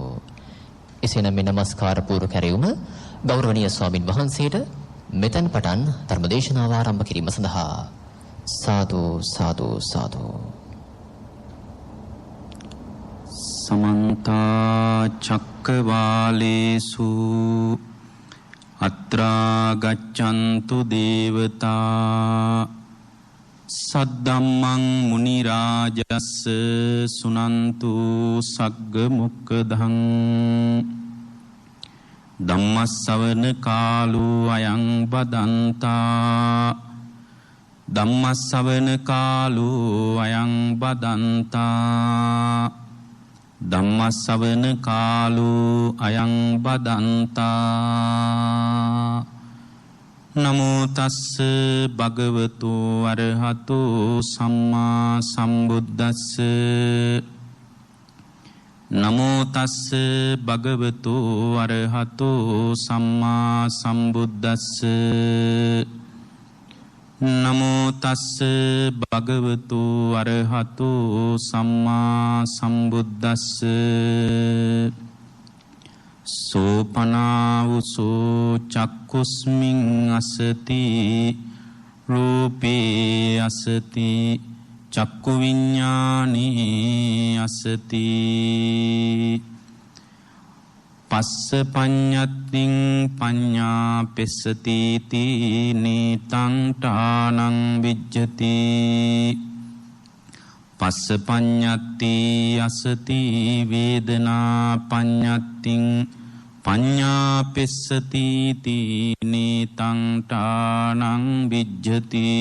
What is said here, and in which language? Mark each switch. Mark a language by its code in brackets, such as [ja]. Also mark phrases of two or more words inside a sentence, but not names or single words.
[si] එසේනම් මේ নমස්කාර පූර්ව කැරයුම ගෞරවනීය ස්වාමින් වහන්සේට මෙතන පටන් ධර්මදේශනාව ආරම්භ කිරීම සඳහා සාදු සාදු සාදු. [pi] समन्ता चक्रवालेषु अत्रा गच्छन्तु देवता सद्धम्मं मुनि राजस् सुनन्तु सग्ग मुक्कधं धम्मස්සවන කාලෝ අයං බදන්තා ධම්මස්සවන කාලෝ අයං බදන්තා ධම්මස්සවන කාලෝ අයං බදන්තා නමෝ තස්ස භගවතු අරහතෝ සම්මා සම්බුද්දස්ස නමෝ තස්ස භගවතු අරහතෝ සම්මා සම්බුද්දස්ස නමෝ තස්ස භගවතු අරහතෝ සම්මා සම්බුද්දස්ස සෝපනාවුසෝ චක්කුස්මින් අසති රූපේ අසති චක්කු විඤ්ඤාණේ අසති පස්ස පඤ්ඤත්තිං පඤ්ඤා පෙස්සති තීනේතං ඨානං විජ්ජති පස්ස පඤ්ඤත්ති අසති වේදනා පඤ්ඤත්තිං පඤ්ඤා පෙස්සති තීනේතං ඨානං විජ්ජති